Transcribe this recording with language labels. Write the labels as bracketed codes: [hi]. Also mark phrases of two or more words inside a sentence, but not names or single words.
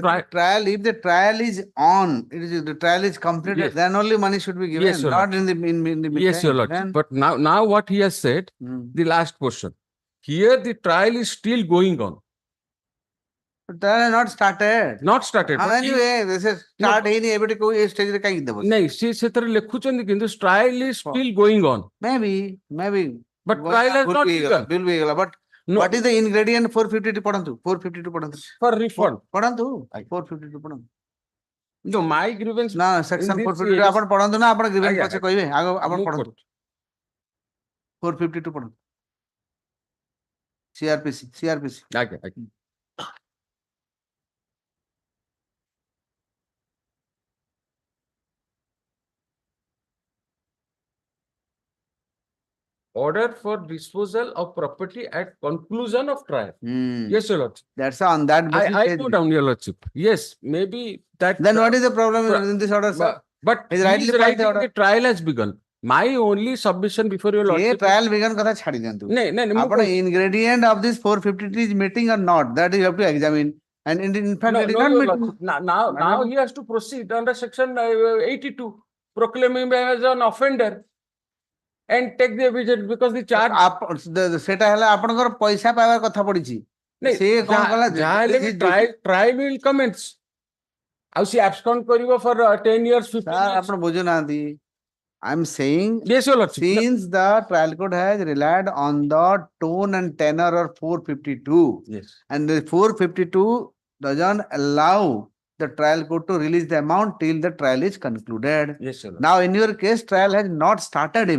[en] trial, if the trial is on, the trial is completed, Yes. then only money should be given, Yes, Your not in the between. Yes, Your Lordship. Then- But now what he has said, the last portion. Here the trial is still going on. But trial has not started. Not started. but he- Anyway, this is start [or] ହେଇନି ଏବେଟେ କୋଉ ଏ stage ରେ କାହିଁକି ଦେବ? ନାଇଁ ସେ ସେଥିରେ ଲେଖୁଛନ୍ତି କିନ୍ତୁ [en] trial is still going on. Maybe. But trial has not begun. [or] Bill ବି ହେଇଗଲା, [en] but No. what is the ingredient 452 ପଢନ୍ତୁ? 452 ପଢନ୍ତୁ. For refund. [or] ପଢନ୍ତୁ 452 ପଢନ୍ତୁ. [en] No, my grievance. [or] ନା section [en] in this 452 case- [or] ଆପଣ ପଢନ୍ତୁ ନା ଆପଣ grievance ଆଜ୍ଞା, ପଛେ କହିବେ ଆଗ ଆପଣ ମୁଁ ପଢନ୍ତୁ 452 ପଢନ୍ତୁ CRPC ଆଜ୍ଞା. [en] Order for disposal of property at conclusion of trial. Yes, Your Lordship. That's on that basis I says- go down, Your Lordship. Yes, maybe that. Then what is the problem in this order, sir? But He's he rightly is filed the writing order. the trial has begun. My only submission before Your [hi] ये [en] Lordship. trial begin [or] କଥା ଛାଡି ଦିଅନ୍ତୁ [en] No, ଆପଣ ingredient of this 452 is meeting or not, that you have to examine, and in fact it is not Your meeting. Lordship. Now he has to proceed under section 82, proclaim him as an offender and take the evidence because the charge. [or] ସେଟା ହେଲା ଆପଣଙ୍କର ପଇସା ପାଇବାର କଥା ପଡିଛି ସେ କଣ କଲା ଯାହାହେଲେ ବି [en] trial will commence. [or] ଆଉ ସେ abscond କରିବ [en] for 10 years, 15 Sir, years. [or] ଆପଣ ବୁଝୁନାହାନ୍ତି [en] I am saying Yes, Your Lordship. since the trial court has relied on the tone and tenor of 452 Yes. and the 452 doesn't allow the trial court to release the amount till the trial is concluded. Yes, Your Lordship. Now in your case trial has not started even.